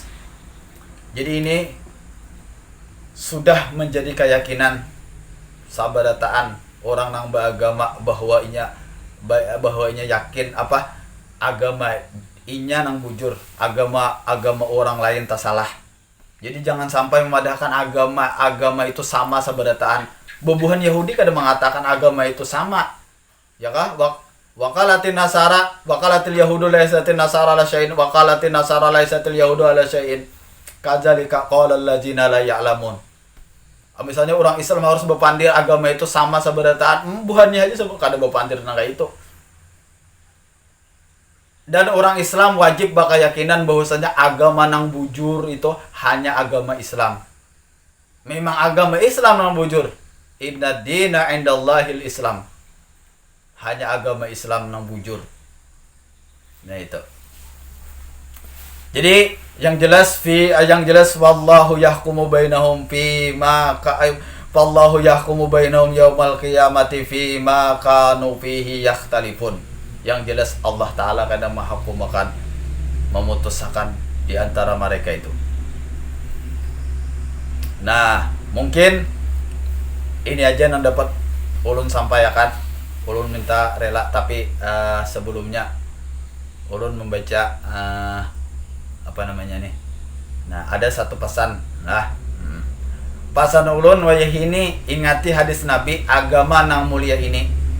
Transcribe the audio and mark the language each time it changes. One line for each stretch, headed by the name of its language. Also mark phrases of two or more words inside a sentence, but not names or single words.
Banjar: Jadi ini sudah menjadi keyakinan sabarataan orang nang beragama, bahwa inya yakin agama inya nang bujur, agama orang lain tak salah. Jadi jangan sampai memadahkan agama itu sama seberataan. Bobuhan Yahudi kada mengatakan agama itu sama. Ya kah?
Arabic: وقالت النصارى، وقالت اليهود ليست النصارى على شيء، وقالت النصارى ليست اليهود على شيء. كذلك قال الذين لا يعلمون.
Banjar: Misalnya orang Islam harus berpandir agama itu sama seberataan, buhannya aja kada berpandir nang itu. Dan orang Islam wajib berkeyakinan bahwasanya agama nang bujur itu hanya agama Islam. Memang agama Islam nang bujur.
Arabic: إن الدين عند الله الإسلام.
Banjar: Hanya agama Islam nang bujur. Nah itu. Jadi yang jelas
Arabic: والله يحكم بينهم في ما والله يحكم بينهم يوم القيامة في ما كانوا فيه يختلفون.
Banjar: Yang jelas Allah Ta'ala kadang menghukumkan, memutuskan di antara mereka itu. Nah, mungkin ini aja yang dapat ulun sampaikan. Ulun minta rela, tapi sebelumnya ulun membaca Nah, ada satu pesan. Pesan ulun wayah ini, ingati hadis Nabi, agama nang mulia ini.